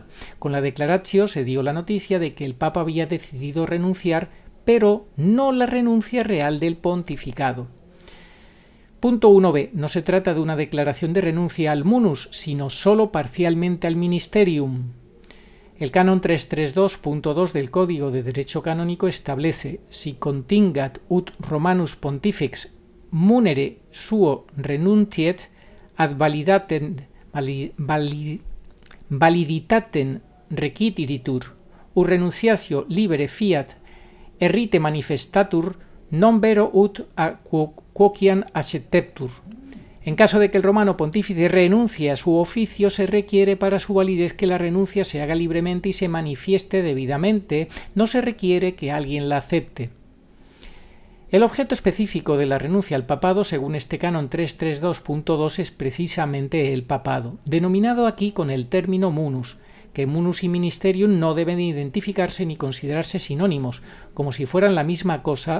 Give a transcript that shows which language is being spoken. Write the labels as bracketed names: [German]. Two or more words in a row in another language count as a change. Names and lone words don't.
[Spanish] Con la declaratio se dio la noticia de que el Papa había decidido renunciar, pero no la renuncia real del pontificado. Punto 1b. No se trata de una declaración de renuncia al munus, sino solo parcialmente al ministerium. El canon 332.2 del Código de Derecho Canónico establece: [Latin] si contingat ut Romanus Pontifex munere suo renuntiet ad validitatem requiritur, ut renunciatio libere fiat errite manifestatur, non vero ut a quociam acceptetur. [Spanish] En caso de que el romano pontífice renuncie a su oficio, se requiere para su validez que la renuncia se haga libremente y se manifieste debidamente, no se requiere que alguien la acepte. El objeto específico de la renuncia al papado, según este canon 332.2, es precisamente el papado, denominado aquí con el término munus, que munus y ministerium no deben identificarse ni considerarse sinónimos, como si fueran la misma cosa.